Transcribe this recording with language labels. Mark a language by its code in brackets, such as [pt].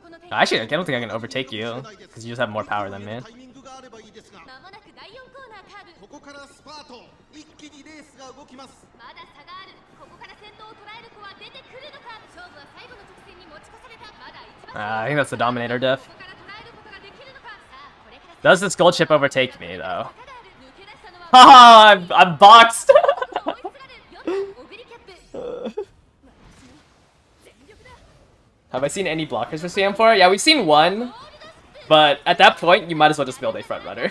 [en] Actually, I don't think I can overtake you, because you just have more power than me. [ja] タイミングがあればいいですが、まもなく第4コーナーカーブここからスパート。一気にレースが動きます。まだ差があるここから先頭を捉える子は出てくるのか勝負は最後の直線に持ち越されたまだ一番 [en] I think that's the Dominator diff. [ja] ここから捉えることができるのかさあこれから [en] Does this gold chip overtake me, though? [ja] 差がある抜け出したのは [en] Haha, I'm boxed! [ja] 追いつられる4番オグリキャップ [en] Have I seen any blockers for CM4? Yeah, we've seen one, but at that point, you might as well just build a front runner.